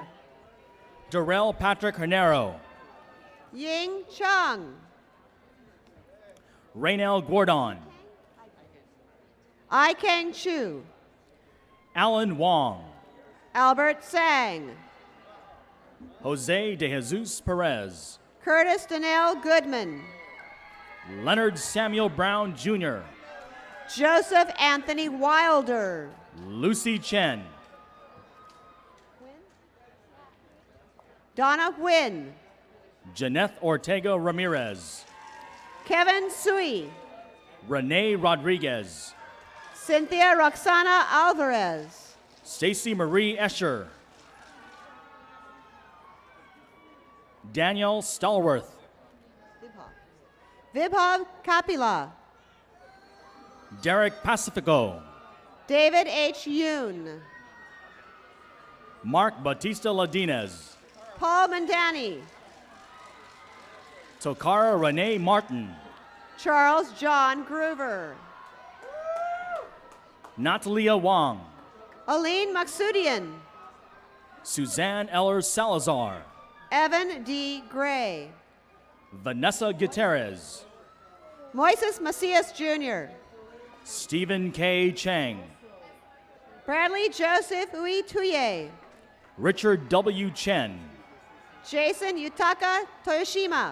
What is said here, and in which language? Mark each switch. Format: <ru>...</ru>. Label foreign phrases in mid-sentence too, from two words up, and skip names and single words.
<en>Darrell Patrick Hernero. Ying Chung. Raynell Gordon. I Kang Chu. Alan Wong. Albert Sang. Jose de Jesus Perez. Curtis Danelle Goodman. Leonard Samuel Brown Jr. Joseph Anthony Wilder. Lucy Chen. Donna Nguyen. Janeth Ortega Ramirez. Kevin Sui. Renee Rodriguez. Cynthia Roxana Alvarez. Stacy Marie Escher. Daniel Stallworth. Vibhav Kapila. Derek Pacifico. David H. Yoon. Mark Batista Ladinez. Paul Mandani. Tokara Renee Martin. Charles John Groover. Natalia Wong. Aline Maksudian. Suzanne Eller Salazar. Evan D. Gray. Vanessa Gutierrez. Moises Macias Jr. Stephen K. Chang. Bradley Joseph Uituye. Richard W. Chen. Jason Yutaka Toyoshima.</en>